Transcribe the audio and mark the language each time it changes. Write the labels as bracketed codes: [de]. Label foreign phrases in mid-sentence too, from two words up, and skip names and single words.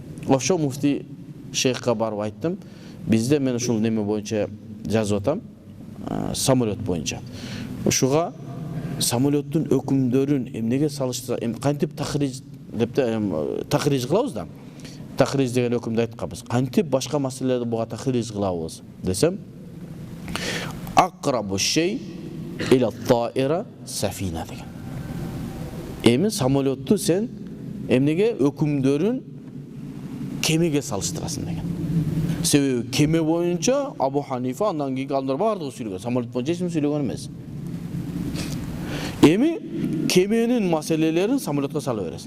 [ky] Ошо муфти шейхка барып айттым. Бизде мен ушул неме боюнча жазып атам. Самолет боюнча. Ушуга самолеттун өкүмдөрүн эмнеге салыштыра, кантип тахриж деп тахриж кылабыз да. Тахриж деген өкүмдү айтканбыз. Кантип башка маселелерди буга тахриж кылабыз десем, [ar] أقرب شيء إلى الطائرة السفينة деген. [ky] Эми самолетту сен эмнеге өкүмдөрүн кемеге салыштырасың деген. Себеби кеме боюнча Абу Ханифа, андан кийинки адамдар бардыгы сүйлөгөн, самолет боюнча эч ким сүйлөгөн эмес. Эми кеменин маселелерин самолетке сала бересиң.